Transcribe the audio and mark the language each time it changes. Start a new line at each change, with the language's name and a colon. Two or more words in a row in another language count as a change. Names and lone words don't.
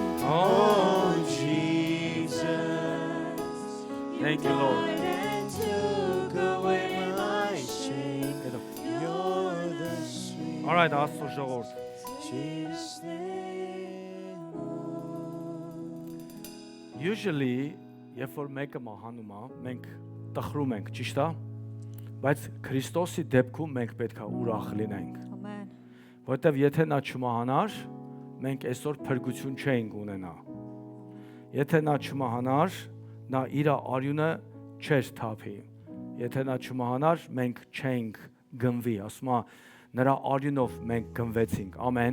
English: Oh, Jesus, Thank you, Lord. died and took away my shame. You're the sweet, All right,
Armenian: Աստծո ժողովուրդ։
English: sweetest name of all. Usually,
Armenian: երբ որ մեկը մահանում է, մենք տխրում ենք, ճիշտ է։ Բայց Քրիստոսի դեպքում մենք պետք է ուրախ լինենք։
English: Amen.
Armenian: Որտեվ եթե նա չմահանար, մենք այսօր փրկություն չէինք ունենա։ Եթե նա չմահանար, նա իր արյունը չէր թափի։ Եթե նա չմահանար, մենք չէինք գնվի, ասում է, նրա արյունով մենք գնվեցինք։ Ամեն։